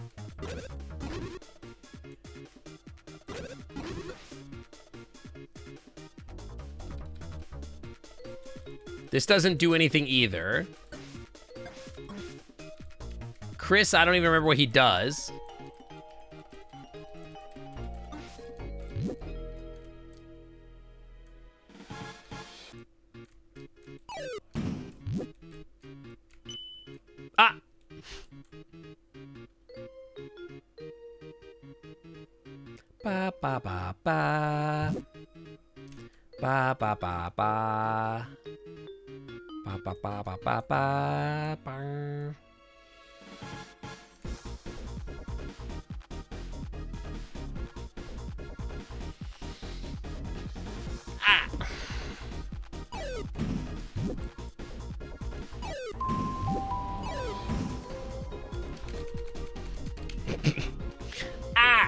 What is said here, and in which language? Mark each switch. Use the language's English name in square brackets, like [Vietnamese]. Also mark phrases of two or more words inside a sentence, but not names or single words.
[English] This doesn't do anything either. Chris, I don't even remember what he does. Ah! Ba ba ba ba. Ba ba ba ba. Ba ba ba ba ba ba. Ba. Ah! Ah!